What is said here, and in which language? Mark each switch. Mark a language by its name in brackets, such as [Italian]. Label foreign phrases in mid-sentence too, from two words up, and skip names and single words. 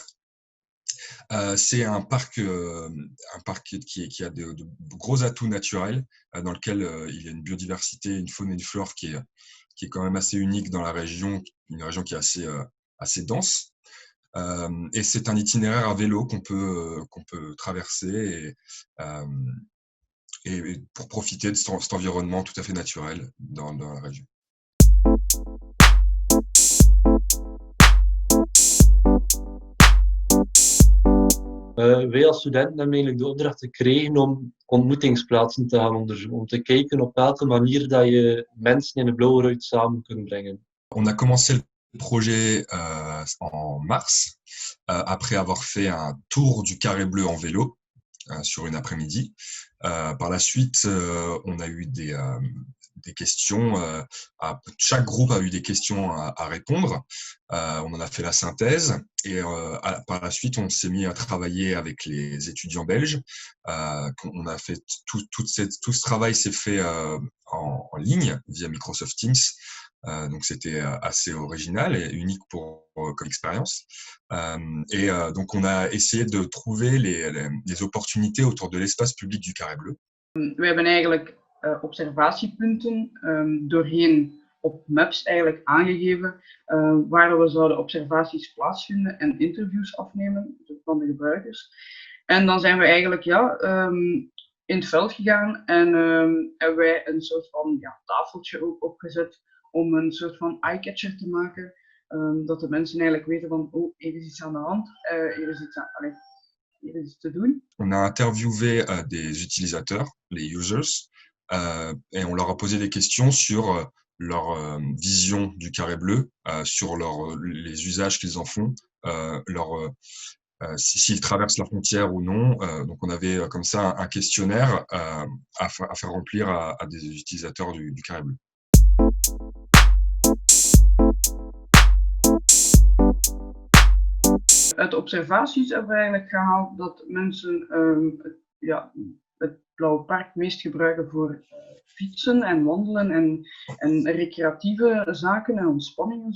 [French] C'est un parc qui a de gros atouts naturels, dans lequel il y a une biodiversité, une faune et une flore qui est quand même assez unique dans la région, une région qui est assez dense. Et c'est un itinéraire à vélo qu'on peut traverser et pour profiter de cet environnement tout à fait naturel dans la région. [Dutch] Wij als studenten hebben eigenlijk de opdracht gekregen om ontmoetingsplaatsen te gaan onderzoeken. Om te kijken op welke manier dat je mensen in de blauwe ruit samen kunt brengen. [French] On a commencé le projet en mars, après avoir fait un tour du carré bleu en vélo sur une après-midi. Par la suite, on a eu des questions. Chaque groupe a eu des questions à répondre. On en a fait la synthèse et par la suite, on s'est mis à travailler avec les étudiants belges. On a fait tout ce travail s'est fait en ligne via Microsoft Teams. Donc c'était assez original et unique comme expérience. Donc on a essayé de trouver les opportunités autour de l'espace public du Carré Bleu. [Dutch] We hebben eigenlijk observatiepunten doorheen op Maps eigenlijk aangegeven waar we zouden observaties plaatsvinden en interviews afnemen van de gebruikers. En dan zijn we eigenlijk in het veld gegaan en hebben wij een soort van tafeltje ook opgezet om een soort van eye-catcher te maken, dat de mensen eigenlijk weten van hier is iets aan de hand, hier is iets te doen. [French] On a interviewé des utilisateurs, les users, et on leur a posé des questions sur leur vision du carré bleu, sur les usages qu'ils en font, s'ils traversent la frontière ou non. Donc on avait comme ça un questionnaire à faire remplir à des utilisateurs du carré bleu. [Dutch] Uit observaties hebben we eigenlijk gehaald dat mensen het Blauwe Park meest gebruiken voor fietsen en wandelen en recreatieve zaken en ontspanning en zo.